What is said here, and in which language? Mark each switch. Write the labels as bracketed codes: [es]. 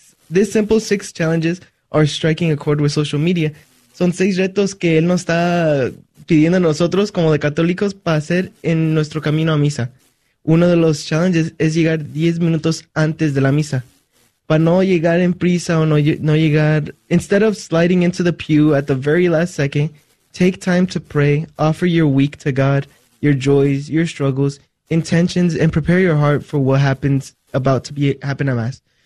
[en] This simple six challenges are striking a chord with social media. [es] Son seis retos que él nos está pidiendo a nosotros como de católicos para hacer en nuestro camino a misa. Uno de los challenges es llegar 10 minutos antes de la misa. Para no llegar en prisa o no llegar, [en] instead of sliding into the pew at the very last second, take time to pray, offer your week to God, your joys, your struggles, intentions, and prepare your heart for what happens about to be happen a mass.